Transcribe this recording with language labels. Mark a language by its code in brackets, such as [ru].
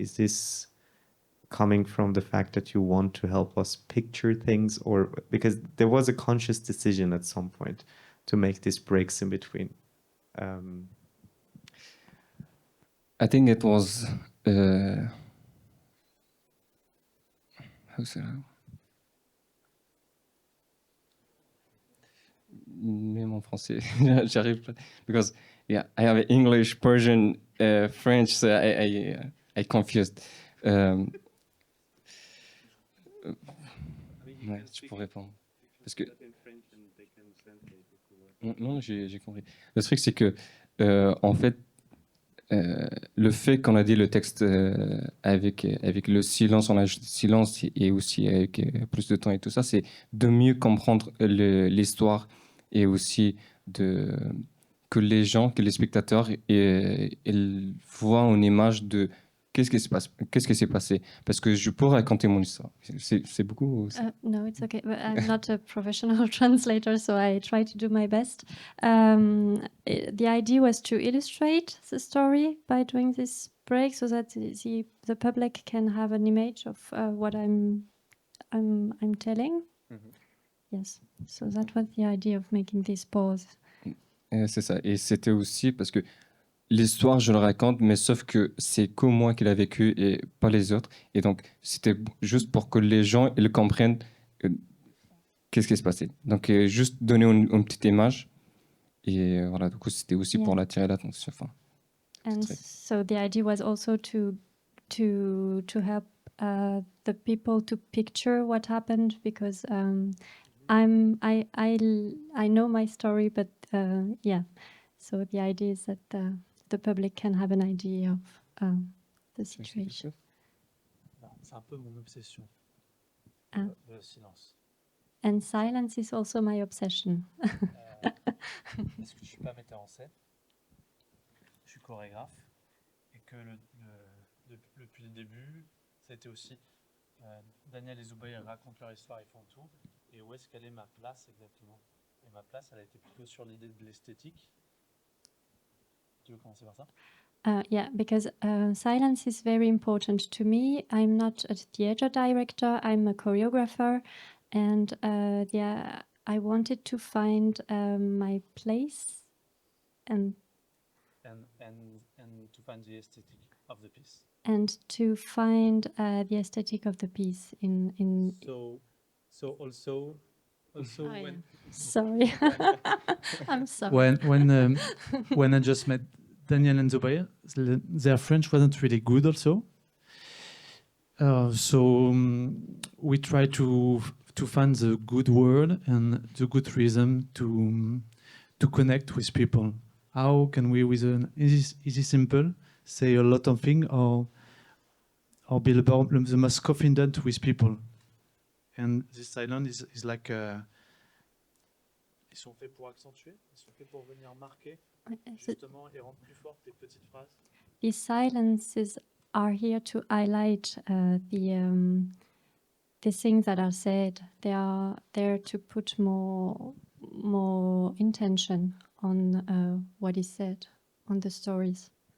[en] Is this coming from the fact that you want to help us picture things, or because there was a conscious decision at some point to make these breaks in between? I think it was how say that? [fr] Même en français, j'arrive pas. [en] Because yeah, I have English, Persian, French, so I confused. [fr] Ouais, tu peux répondre. Parce que non, j'ai compris. Le truc c'est que en fait le fait qu'on a dit le texte avec le silence, on a ajouté silence et aussi avec plus de temps et tout ça, c'est de mieux comprendre l'histoire et aussi que les gens, que les spectateurs ils voient une image de qu'est-ce qui s'est passé. Parce que je peux raconter mon histoire. C'est beaucoup. [en] No, it's okay. But I'm not a professional translator, so I try to do my best. The idea was to illustrate the story by doing this break, so that the public can have an image of what I'm telling. Mm-hmm. Yes. So that was the idea of making this pause. [fr] C'est ça. Et c'était aussi parce que l'histoire, je le raconte, mais sauf que c'est que moi qui l'ai vécu et pas les autres. Et donc, c'était juste pour que les gens ils comprennent qu'est-ce qui se passait. Donc, juste donner une petite image. Et voilà, du coup, c'était aussi pour l'attirer l'attention. Enfin, [en] and so the idea was also to help the people to picture what happened, because I know my story, but yeah. So the idea is that the public can have an idea of the situation. [fr] C'est un peu mon obsession. Le silence. [en] And silence is also my obsession. [fr] Parce que je suis pas metteur en scène, je suis chorégraphe, et que depuis le début, ça a été aussi Daniel et Zoubaï racontent leur histoire, ils font tout, et où est-ce qu'elle est ma place exactement? Et ma place, elle a été plutôt sur l'idée de l'esthétique. Tu veux commencer par ça? [en] Yeah, because silence is very important to me. I'm not a theater director, I'm a choreographer, and I wanted to find my place and to find the aesthetic of the piece. And to find the aesthetic of the piece in. So also when. Sorry, I'm sorry. When I just met Daniel and Zubaya, their French wasn't really good also. So we try to find the good word and the good rhythm to connect with people. How can we, with an easy simple, say a lot of things or be the most confident with people? And this silence is like [fr] ils sont faits pour accentuer, ils sont faits pour venir marquer justement et rendre plus fortes les petites phrases. [en] These silences are here to highlight the things that are said. They are there to put more intention on what is said, on the stories.